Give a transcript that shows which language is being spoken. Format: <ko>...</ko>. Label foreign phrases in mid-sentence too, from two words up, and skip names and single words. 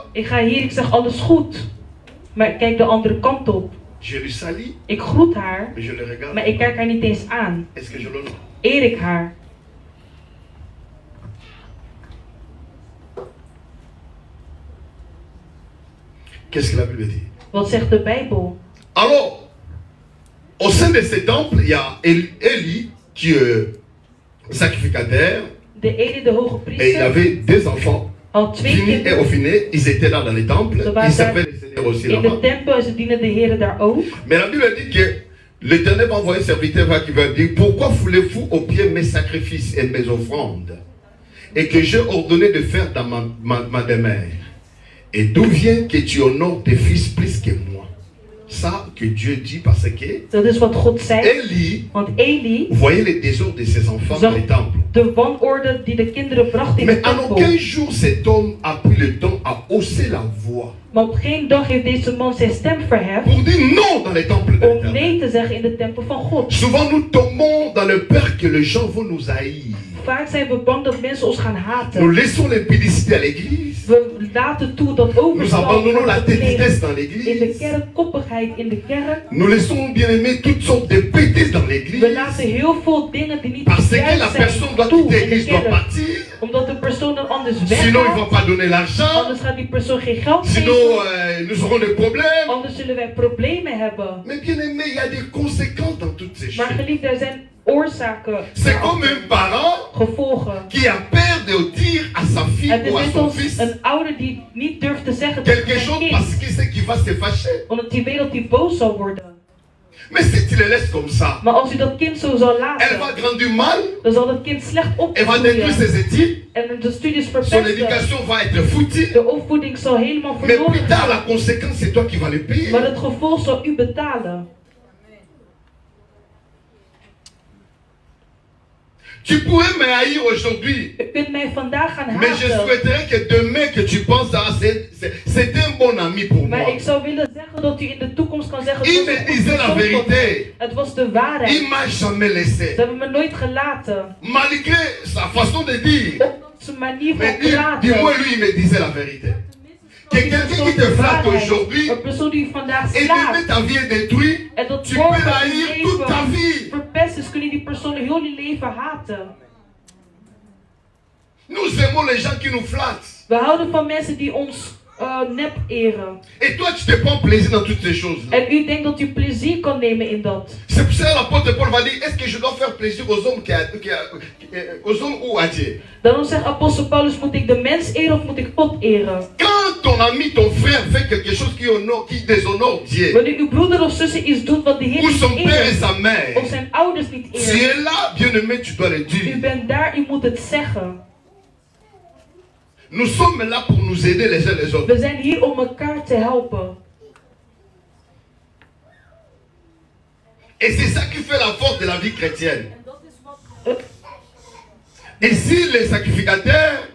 <nl>Ik ga hier, ik zeg alles goed. Maar ik kijk de andere kant op.</nl> <fr>Je lui salue.</fr> <nl>Ik groet haar.</nl> <fr>Mais je le regarde.</fr> <nl>Maar ik kijk haar niet eens aan.</nl> <fr>Est-ce que je l'honore?</fr> <nl>Eer ik haar?</nl> <fr>Qu'est-ce que la Bible dit?</fr> <nl>Wat zegt de Bijbel?</nl> <fr>Alors, au sein de ce temple, il y a Élie qui est sacrificateur.</fr> <nl>De Eli, de hoge priester.</nl> <fr>Et il avait deux enfants.</fr> <nl>Al twee</nl> <fr>Fini et</fr> <nl>kinderen.</nl> <fr>Ophiné, ils étaient là dans les temples. Ils servaient le Seigneur aussi</fr> <nl>in</nl> <fr>là-bas.</fr> <nl>de tempel en ze dienen de Heer daar ook.</nl> <fr>Mais la Bible dit que l'Éternel va envoyer un serviteur qui va dire: pourquoi foulez-vous aux pieds mes sacrifices et mes offrandes, et que j'ai ordonné de faire dans ma demeure? Et d'où vient que tu honores tes fils plus que moi? Ça que Dieu dit parce que</fr> <nl>Dat is wat God zei.</nl> <fr>Élie,</fr> <nl>Want Eli</nl> <fr>voyait les désordres de ses enfants dans les temples.</fr> <nl>De wanorde die de kinderen brachten in de</nl> <fr>Mais en</fr> <nl>tempel.</nl> <fr>aucun jour cet homme a pris le temps à hausser la voix.</fr> <nl>Maar op geen dag heeft deze man zijn stem verheft.</nl> <fr>Pour dire non dans les temples de</fr> <nl>Om</nl> <fr>l'Éternel.</fr> <nl>nee te zeggen in de tempel van God.</nl> <fr>Souvent nous tombons dans le peur que les gens vont nous haïr.</fr> <nl>Vaak zijn we bang dat mensen ons gaan haten.</nl> <fr>Nous laissons l'impudicité à l'église.</fr> <nl>We laten toe dat</nl> <fr>Nous</fr> <nl>overspel</nl> <fr>abandonnons la</fr> <nl>wordt</nl> <fr>tétidesse dans</fr> <nl>gepleegd in de</nl> <fr>l'église.</fr> <nl>kerk, koppigheid in de kerk.</nl> <fr>Nous laissons bien aimer toutes sortes de bêtises dans</fr> <nl>We</nl> <fr>l'église.</fr> <nl>laten heel veel dingen die niet</nl> <fr>Parce que la</fr> <nl>juist zijn</nl> <fr>personne doit</fr> <nl>toe</nl> <fr>quitter</fr> <nl>in de</nl> <fr>l'église, doit</fr> <nl>kerk.</nl> <fr>partir.</fr> <nl>Omdat de persoon dan anders</nl> <fr>Sinon ils ne vont</fr> <nl>weggaat.</nl> <fr>pas donner l'argent.</fr> <nl>Anders gaat die persoon geen geld</nl> <fr>Sinon</fr> <nl>geven.</nl> <fr>nous aurons des problèmes.</fr> <nl>Anders zullen wij problemen hebben.</nl> <fr>Mais bien aimé, il y a des conséquences dans toutes ces</fr> <nl>Maar</nl> <fr>choses.</fr> <nl>geliefd, er zijn oorzaken.</nl> <fr>C'est comme un parent</fr> <nl>Gevolgen.</nl> <fr>qui a peur de dire à sa fille</fr> <nl>Het is</nl> <fr>ou à</fr> <nl>net</nl> <fr>son</fr> <nl>als</nl> <fr>fils</fr> <nl>een ouder die niet durft te zeggen tegen</nl> <fr>quelque</fr> <nl>zijn</nl> <fr>chose</fr> <nl>kind.</nl> <fr>parce qu'il sait qu'il va se fâcher.</fr> <nl>Omdat hij weet dat hij boos zal worden.</nl> <fr>Mais si tu le laisses comme ça,</fr> <nl>Maar als u dat kind zo zal</nl> <fr>elle</fr> <nl>laten,</nl> <fr>va grandir mal,</fr> <nl>dan zal dat kind slecht</nl> <fr>elle va détruire</fr> <nl>opgroeien.</nl> <fr>ses études,</fr> <nl>En de studies</nl> <fr>son</fr> <nl>verpesten.</nl> <fr>éducation va être foutue.</fr> <nl>De opvoeding zal helemaal</nl> <fr>Mais plus</fr> <nl>verloren</nl> <fr>tard, la</fr> <nl>gaan.</nl> <fr>conséquence, c'est toi qui vas le payer.</fr> <nl>Maar het gevolg zal u betalen.</nl> <fr>Tu pourrais me haïr aujourd'hui,</fr> <nl>U kunt mij vandaag gaan</nl> <fr>mais je</fr> <nl>haten.</nl> <fr>souhaiterais que demain que tu penses à c'est un bon ami pour moi.</fr> <nl>Maar ik zou willen zeggen dat u in de toekomst kan zeggen</nl> <fr>Il</fr> <nl>dat</nl> <fr>me</fr> <nl>het een</nl> <fr>disait la</fr> <nl>persoon van mij.</nl> <fr>vérité.</fr> <nl>Het was de waarheid.</nl> <fr>Il m'a jamais laissé.</fr> <nl>Ze hebben me nooit gelaten.</nl> <fr>Malgré sa façon de dire.</fr> <nl>Op zijn manier</nl> <fr>Mais</fr> <nl>van praten.</nl> <fr>dis-moi, lui, il me disait la vérité. Que quelqu'un qui te flatte aujourd'hui</fr> <nl>Een persoon die u vandaag</nl> <fr>et</fr> <nl>slaat.</nl> <fr>demain ta vie est détruite,</fr> <nl>En dat</nl> <fr>tu peux</fr> <nl>morgen</nl> <fr>la</fr> <nl>je</nl> <fr>haïr toute ta</fr> <nl>leven</nl> <fr>vie.</fr> <nl>verpest is, kun je die persoon heel je leven haten.</nl> <fr>Nous aimons les gens qui nous flattent.</fr> <nl>We houden van mensen die ons nep eren.</nl> <fr>Et toi, tu te prends plaisir dans toutes ces choses.</fr> <nl>En u denkt dat u plezier kan nemen in dat.</nl> <fr>C'est pour ça que l'apôtre Paul va dire, est-ce que je dois faire plaisir aux hommes, aux hommes ou à Dieu?</fr> <nl>Daarom zegt apostel Paulus, moet ik de mens eren of moet ik God eren?</nl> <fr>Quand ton ami, ton frère fait quelque chose qui déshonore Dieu,</fr> <nl>Wanneer uw broeder of zuster iets doet wat de Heer</nl> <fr>ou son</fr> <nl>niet</nl> <fr>père et</fr> <nl>eert,</nl> <fr>sa mère,</fr> <nl>of zijn ouders niet</nl> <fr>tu</fr> <nl>eert,</nl> <fr>es là, bien-aimé, tu dois le</fr> <nl>u</nl> <fr>dire.</fr> <nl>bent daar, u moet het zeggen.</nl> <fr>Nous sommes là pour nous aider les uns les autres.</fr> <nl>We zijn hier om elkaar te helpen.</nl> <fr>Et c'est ça qui fait la force de la vie chrétienne. Et si les sacrificateurs,</fr>